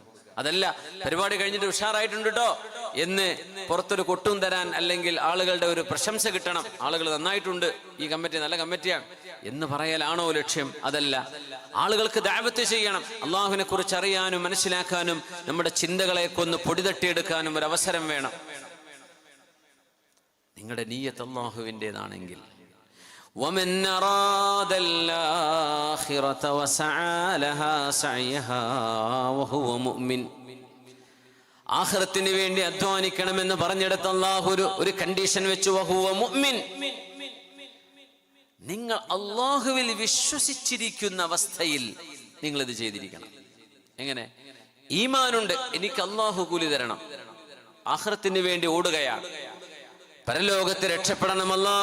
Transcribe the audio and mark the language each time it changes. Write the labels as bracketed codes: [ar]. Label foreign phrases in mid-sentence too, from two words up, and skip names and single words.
[ml] അതല്ല പരിപാടി കഴിഞ്ഞിട്ട് ഉഷാറായിട്ടുണ്ട് കേട്ടോ എന്ന് പുറത്തൊരു കൊട്ടും തരാൻ, അല്ലെങ്കിൽ ആളുകളുടെ ഒരു പ്രശംസ കിട്ടണം, ആളുകൾ നന്നായിട്ടുണ്ട്, ഈ കമ്മിറ്റി നല്ല കമ്മിറ്റിയാണ് എന്ന് പറയലാണോ ലക്ഷ്യം? അതല്ല. ആളുകൾക്ക് ദഅവത്ത് ചെയ്യണം, അള്ളാഹുവിനെ കുറിച്ച് അറിയാനും മനസ്സിലാക്കാനും നമ്മുടെ ചിന്തകളെ കൊന്ന് പൊടി തട്ടിയെടുക്കാനും ഒരു അവസരം വേണം. നിങ്ങളുടെ നിയ്യത്ത് അള്ളാഹുവിൻ്റെതാണെങ്കിൽ, [ar] ومن أراد الآخرة وسعى لها سعيها وهو مؤمن. [ml] ആഖിറത്തിന് വേണ്ടി അധ്വാനിക്കണമെന്ന് പറഞ്ഞെടുത്ത് അല്ലാഹു ഒരു കണ്ടീഷൻ വെച്ചു, [ar] وهو مؤمن. [ml] നിങ്ങൾ അല്ലാഹുവിൽ വിശ്വസിച്ചിരിക്കുന്ന അവസ്ഥയിൽ നിങ്ങൾ ഇത് ചെയ്തിരിക്കണം. എങ്ങനെ? ഈമാനുണ്ട്, എനിക്ക് അല്ലാഹു കൂലി തരണം, ആഖിറത്തിന് വേണ്ടി ഓടുകയാണ്, പരലോകത്ത് രക്ഷപ്പെടണം.